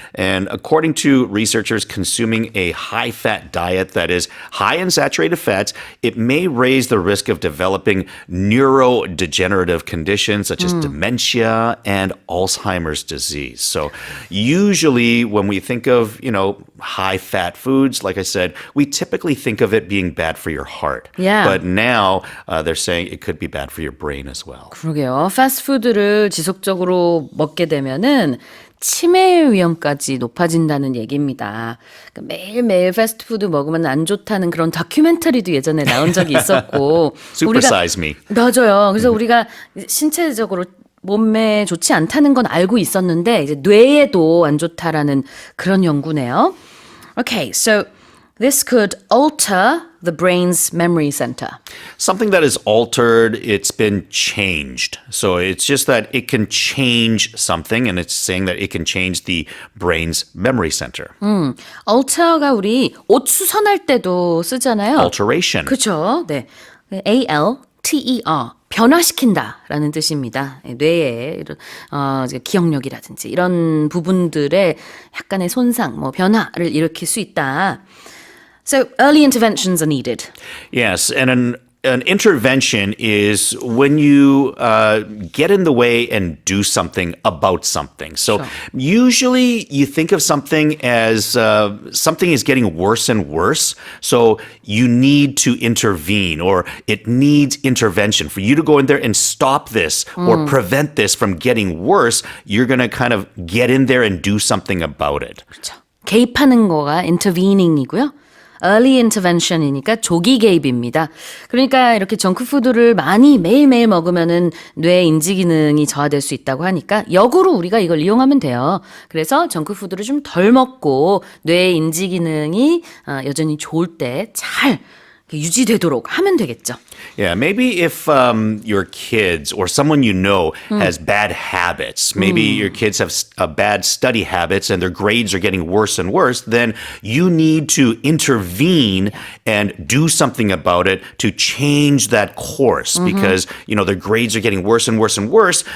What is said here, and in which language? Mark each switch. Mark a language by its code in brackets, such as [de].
[en] And according to researchers, consuming a high-fat diet that is high in saturated fats, it may raise the risk of developing neurodegenerative conditions such as dementia and Alzheimer's disease. So usually when we think of, high-fat foods, like I said, we typically think of it being bad for your heart. Yeah. But now they're saying it could be bad for your brain as well. [ko] 그러게요. 패스트푸드를 지속적으로 먹게 되면은 치매 위험까지 높아진다는 얘기입니다. 그러니까 매일매일 패스트푸드 먹으면 안 좋다는 그런 다큐멘터리도 예전에 나온 적이 있었고. [en] Supersize me. [ko] 맞아요. 그래서 우리가 신체적으로 몸에 좋지 않다는 건 알고 있었는데 이제 뇌에도 안 좋다라는 그런 연구네요. [en] Okay, so this could alter the brain's memory center. Something that is altered, it's been changed. So it's just that it can change something, and it's saying that it can change the brain's memory center. [ko] alter가 우리 옷 수선할 때도 쓰잖아요. [en] Alteration. [ko] 그렇죠. 네. ALTER. 변화시킨다라는 뜻입니다. 뇌의 이런 이제 기억력이라든지 이런 부분들의 약간의 손상, 변화를 일으킬 수 있다. [en] So early interventions are needed. Yes, and an intervention is when you get in the way and do something about something. So usually you think of something as something is getting worse and worse. So you need to intervene, or it needs intervention. For you to go in there and stop this or prevent this from getting worse, you're going to kind of get in there and do something about it. [ko] 그렇죠. 개입하는 거가 intervening이고요. early intervention이니까 조기 개입입니다. 그러니까 이렇게 정크푸드를 많이 매일매일 먹으면은 뇌 인지 기능이 저하될 수 있다고 하니까 역으로 우리가 이걸 이용하면 돼요. 그래서 정크푸드를 좀 덜 먹고 뇌 인지 기능이 여전히 좋을 때 잘 유지되도록 하면 되겠죠. [en] Yeah, maybe if your kids or someone you know has bad habits, maybe your kids have bad study habits and their grades are getting worse and worse, then you need to intervene and do something about it to change that course because, you know, their grades are getting worse and worse and worse.